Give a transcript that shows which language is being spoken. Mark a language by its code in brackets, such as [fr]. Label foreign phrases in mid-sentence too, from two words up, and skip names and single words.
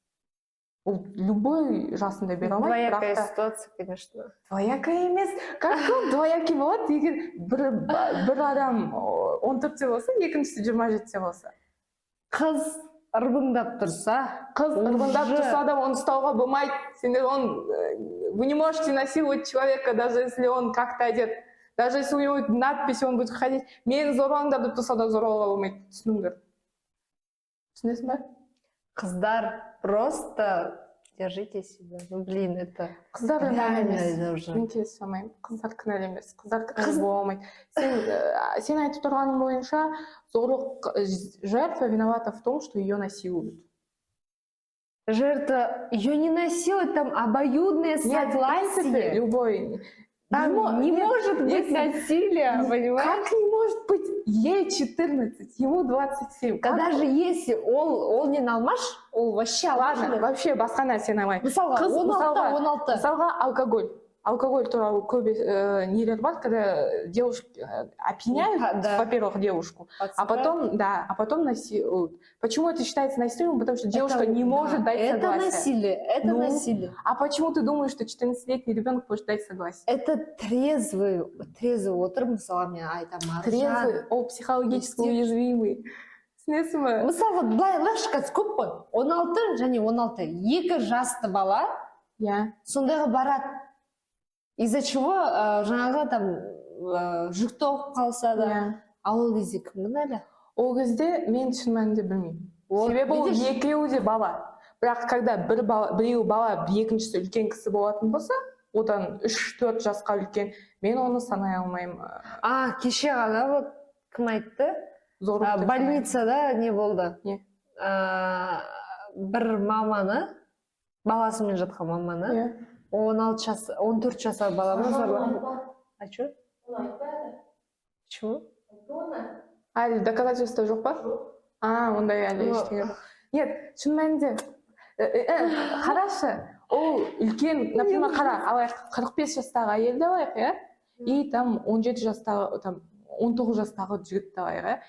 [kk] Ол любой жасында бере алмайды. [ru] Двоякая ситуация, конечно. [kk] Двоякая емес. Как ол двоякий болады, егер бір адам 14-те болса, екіншісі 27-те болса. Қыз ырбыңдап тұрса, Қыз ырбыңдап уже- тұрса да оны ұстауға болмайды. [ru] Сендер вы не можете насиловать человека, даже если он как-то одет. Даже если у него надпись, он будет ходить. [kk] Мені зорлаңдар деп тұрса да зорлауға болмайды. Түсініңдер. Түсінесің ба? қыздар, [ru] просто держите себя. Ну, блин, это [kk] Қыздар кінәлі реально емес. [ru] это уже. [kk] Мен келісе алмаймын. Қыздар кінәлі емес. Қыздар кінәлі бола алмайды. Сен айтып тұрғаның бойынша зорлық [ru] жертва виновата в том, что ее насилуют. Жертва, ее не насилует, там обоюдное Нет, в принципе, согласие. любой. Там не Нет, может быть если- насилия, понимаешь? Как не может быть? Ей 14, ему 27. Да Как- даже если [kk] ол не налмаш, [ru] ол вообще Ладно, [kk] алады. вообще басқа нәрсені алмаймын. Мысалға, Қыз, 16. Мысалға алкоголь туралы көп нелер бар, [ru] когда девушки опьяняют, Да. во-первых, девушку, а потом насилуют. Почему это считается насилием? Потому что девушка не может дать Это согласие. насилие, это Ну, насилие. А почему ты думаешь, что 14-летний ребенок может дать согласие? Это трезвый [kk] отыр, мысалы мен айтамын. Трезвый, ол психологически Мектеп. уязвимый. Түсінесің ба? Мысалға, былай алайықшы, қазір көп қой. 16 және 16. 2 жасты бала Иә. сондайға барады. [ru] Из-за чего [kk] жаңағы там жүкті болып қалса да, Иә. ал ол кезде кім кінәлі? Ол кезде мен шын мәнінде білмеймін. [ru] Вот, [kk] Себебі ол [ru] видишь? [kk] екеуі де бала. Бірақ когда біреу бала, екіншісі үлкен кісі болатын болса, одан 3-4 жасқа үлкен, мен оны санай алмаймын. Кеше ғана вот кім айтты? Зорлық деп Больницада не болды? Не? Бір маманы, баласымен жатқан маманы, санаймын. 14 жасар баланы зорлаған. [ru] А что? Почему? [kk] Әлі доказательство жоқ па? Ондай әлі ештеңе жоқ. Нет, шын мәнінде. Қарашы, ол үлкен, например, қара, алайық, 45 жастағы әйелді алайық, иә? И там 17 жастағы, там 19 жастағы жігітті алайық, иә?